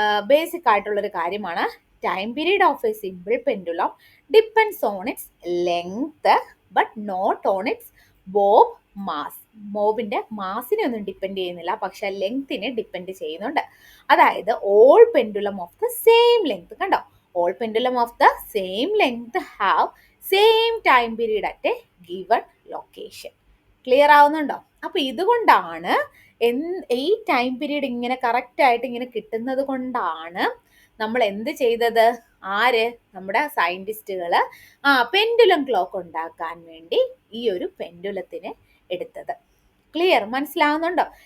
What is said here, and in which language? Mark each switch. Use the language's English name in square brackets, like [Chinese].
[Malayalam] Basic ആയിട്ടുള്ളൊരു കാര്യമാണ്. [English] Time period of a simple pendulum depends on its length but not on its bob mass. [Malayalam] ബോബിന്റെ മാസിനെ ഒന്നും depend ചെയ്യുന്നില്ല, പക്ഷെ ലെങ്തിനെ depend ചെയ്യുന്നുണ്ട്. [English] അതായത് all pendulum of the same length. കണ്ടോ? all pendulum of the same length have same time period at a given location. [Malayalam] Clear ആവുന്നുണ്ടോ? അപ്പൊ ഇതുകൊണ്ടാണ് ഈ ടൈം പീരീഡ് ഇങ്ങനെ കറക്റ്റ് ആയിട്ട് ഇങ്ങനെ കിട്ടുന്നത് കൊണ്ടാണ് നമ്മൾ എന്ത് ചെയ്തത്? നമ്മുടെ സയന്റിസ്റ്റുകള് പെൻഡുലം ക്ലോക്ക് ഉണ്ടാക്കാൻ വേണ്ടി ഈ ഒരു പെൻഡുലത്തിനെ എടുത്തത്. ക്ലിയർ? മനസ്സിലാവുന്നുണ്ടോ?